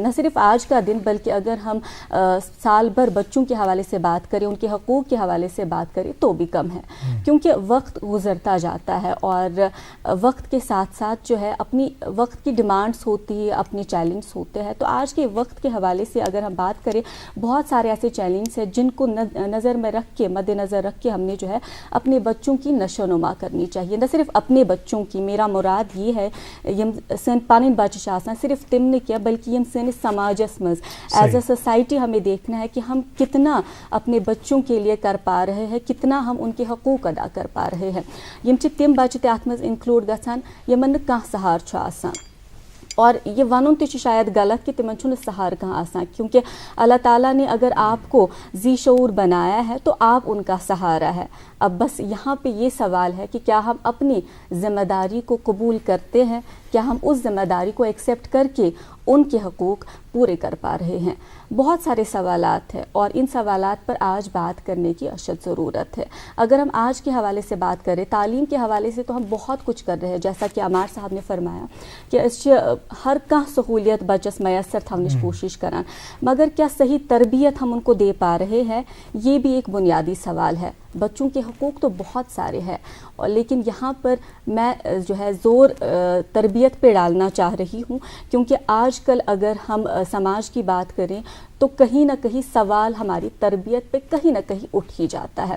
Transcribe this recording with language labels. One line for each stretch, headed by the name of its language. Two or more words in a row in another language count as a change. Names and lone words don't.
Urdu: نہ صرف آج کا دن، بلکہ اگر ہم سال بھر بچوں کے حوالے سے بات کریں، ان کے حقوق کے حوالے سے بات کریں تو بھی کم ہے، کیونکہ وقت گزرتا جاتا ہے اور وقت کے ساتھ ساتھ جو ہے اپنی وقت کی ڈیمانڈز ہوتی ہے، اپنے چیلنج ہوتے ہیں. تو آج کے وقت کے حوالے سے اگر ہم بات کریں، بہت سارے ایسے چیلنج ہیں جن کو نظر میں رکھ کے، مدنظر رکھ کے ہم نے جو ہے اپنے بچوں کی نشوونما کرنی چاہیے. نہ صرف اپنے بچوں کی، میرا مراد یہ ہے
Kashmiri: यम सन पानिन बच्चे आसान सिर्फ तिमने किया,
Urdu: بلکہ
Kashmiri: यम सन समाजस मज
English: as a society
Urdu: ہمیں دیکھنا ہے کہ ہم کتنا اپنے بچوں کے لیے کر پا رہے ہیں، کتنا ہم ان کے حقوق ادا کر پا رہے ہیں.
Kashmiri: यम तिम बच्चे अत मज इंक्लूड गसान यमन न कह सहार छ आसान,
Urdu: اور
Kashmiri: ये वनुन तो शायद गलत कि तिमन छुन सहार कहाँ आसान,
Urdu: کیونکہ اللہ تعالیٰ نے اگر آپ کو ذی شعور بنایا ہے تو آپ ان کا سہارا ہے. اب بس یہاں پے یہ سوال ہے کہ کیا ہم اپنی ذمہ داری کو قبول کرتے ہیں، کیا ہم اس ذمہ داری کو ایکسیپٹ کر کے ان کے حقوق پورے کر پا رہے ہیں. بہت سارے سوالات ہیں اور ان سوالات پر آج بات کرنے کی اشد ضرورت ہے. اگر ہم آج کے حوالے سے بات کریں، تعلیم کے حوالے سے، تو ہم بہت کچھ کر رہے ہیں، جیسا کہ امار صاحب نے فرمایا کہ
Kashmiri: हर कह सहूलियत बचस मैसर थवनिश कोशिश करान,
Urdu: مگر کیا صحیح تربیت ہم ان کو دے پا رہے ہیں، یہ بھی ایک بنیادی سوال ہے. بچوں کے حقوق تو بہت سارے ہیں، اور لیکن یہاں پر میں جو ہے زور تربیت پے ڈالنا چاہ رہی ہوں، کیونکہ آج کل اگر ہم سماج کی بات کریں تو کہیں نہ کہیں سوال ہماری تربیت پے کہیں نہ کہیں اٹھ ہی جاتا ہے.